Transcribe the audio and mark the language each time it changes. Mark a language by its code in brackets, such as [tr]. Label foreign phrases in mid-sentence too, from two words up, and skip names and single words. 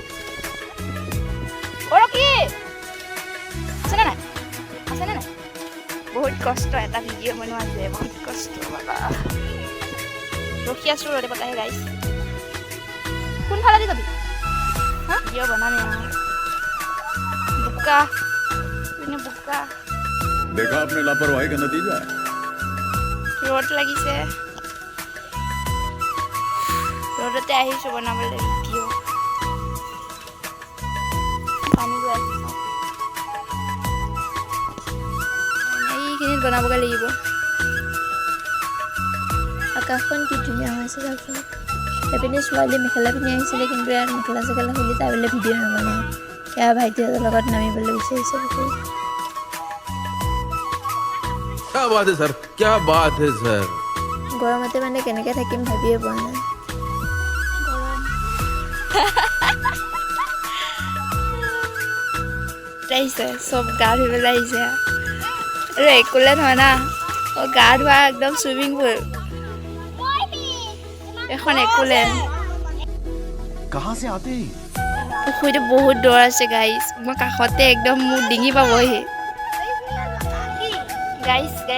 [as] কি আছেনে নাই বহুত কষ্ট এটা ভিডিঅ' বনোৱা আছে বহুত কষ্ট বাবা ৰখি আছোঁ ৰ'দে বতাহে গাইছ কোনফালে দি যাবি হা ভিডিঅ' বনামে বোকা [hi] देखा आपने लापरवाही का नतीजा है [as] ৰ'দ লাগিছে ৰ'দতে আহিছোঁ বনাবলৈ ভিডিঅ' পানী গৈ আহিছোঁ এইখিনিত বনাবগৈ লাগিব আকাশখন কি ধুনীয়া হৈছে চাওকচোন এপিনে ছোৱালী মেখেলা পিন্ধি আহিছিলে কিন্তু ইয়াত মেখেলা চেখেলা খুলি তাই বোলে ভিডিঅ' নবনায় এয়া ভাইটিহঁতৰ লগত নামিবলৈ বিচাৰিছে [hi] क्या बात है सर क्या बात है सर [as] গৰমতে মানে কেনেকৈ থাকিম ভাবিয়ে পোৱা নাই আহিছে চব গা ধুবলৈ আহিছে আৰু একোলে নহয় না গা ধোৱা একদম [en] swimming pool [as] এখন একোলেণ্ড পুখুৰীটো বহুত দূৰ আছে গাইছ মই কাষতে একদম মোৰ ডিঙি পাবহি গাইছ